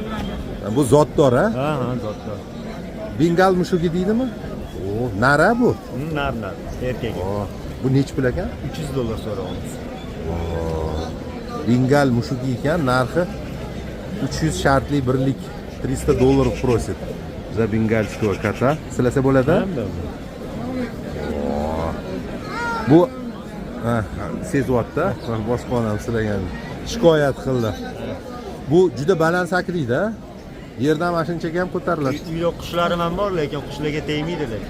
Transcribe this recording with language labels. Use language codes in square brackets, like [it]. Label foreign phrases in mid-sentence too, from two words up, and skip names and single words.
[uz] Bu zotdor, ha? Ha, zotdor. Bengal mushugi deydimi? O, nara bu? Nar, erkak. Bu nech pul ekan? $300 so'rayapmiz. Bengal mushugi ekan, narxi 300 shartli birlik $300 просит. [ru] За бенгальского кота. [uz] Silasa bo'ladi? Bu sezyapti. Men boshqa onam silagan. Shikoyat qildi. Bu juda baland sakraydi. Yerdan mashinchaga ham ko'tariladi. Uyda qushlarim ham bor, lekin qushlarga tegmaydi lekin.